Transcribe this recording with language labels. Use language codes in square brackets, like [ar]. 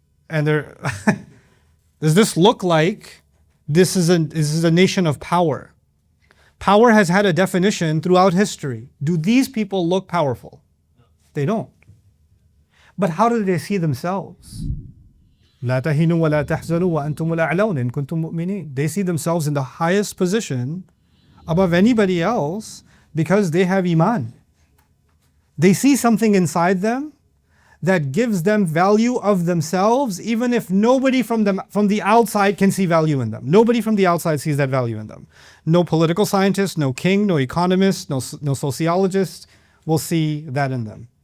[en] And they're does this look like this is a nation of power? Power has had a definition throughout history. Do these people look powerful? They don't. But how do they see themselves? [ar] لا تهنوا ولا تحزنوا وأنتم الأعلون إن كنتم مؤمنين. [en] They see themselves in the highest position above anybody else because they have iman. They see something inside them that gives them value of themselves, even if nobody from the outside can see value in them. Nobody from the outside sees that value in them. No political scientist, no king, no economist, no sociologist will see that in them.